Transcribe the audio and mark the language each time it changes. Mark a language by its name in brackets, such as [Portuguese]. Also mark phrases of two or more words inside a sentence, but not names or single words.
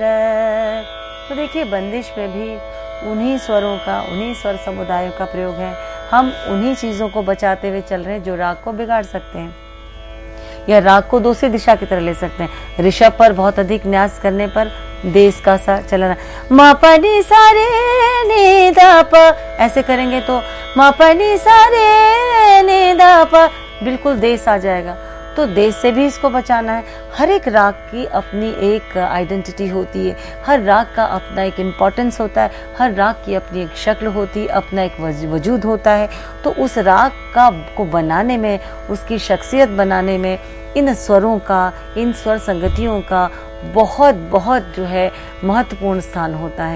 [Hindi] तो देखिए बंदिश में भी उन्हीं स्वरों का, उन्हीं स्वर समुदायों का प्रयोग है। हम उन्हीं चीज़ों को बचाते हुए चल रहे हैं जो राग को बिगाड़ सकते हैं या राग को दूसरी दिशा की तरह ले सकते हैं। ऋषभ पर बहुत अधिक न्यास करने पर देश का सा चलना, म प नि सा रे नि द प, ऐसे करेंगे तो म प नि सा रे नि द प, बिल्कुल देश आ जाएगा। तो देश से भी इसको बचाना है। हर एक राग की अपनी एक आइडेंटिटी होती है, हर राग का अपना एक इम्पोर्टेंस होता है, हर राग की अपनी एक शक्ल होती है, अपना एक वजूद होता है। तो उस राग का को बनाने में, उसकी शख्सियत बनाने में इन स्वरों का, इन स्वर संगतियों का बहुत बहुत जो है महत्वपूर्ण स्थान होता है।